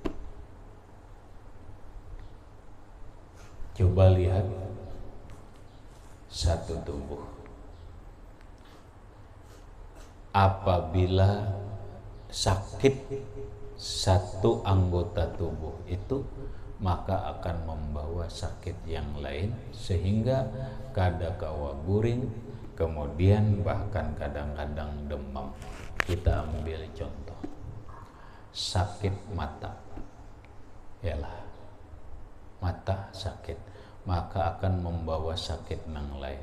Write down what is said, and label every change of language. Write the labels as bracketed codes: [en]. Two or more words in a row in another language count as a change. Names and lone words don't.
[id] Coba lihat satu tubuh. Apabila sakit satu anggota tubuh itu, maka akan membawa sakit yang lain sehingga [bjn] kada kawa guring, [id] kemudian bahkan kadang-kadang demam. Kita ambil contoh sakit mata, yalah mata sakit, maka akan membawa sakit nang lain.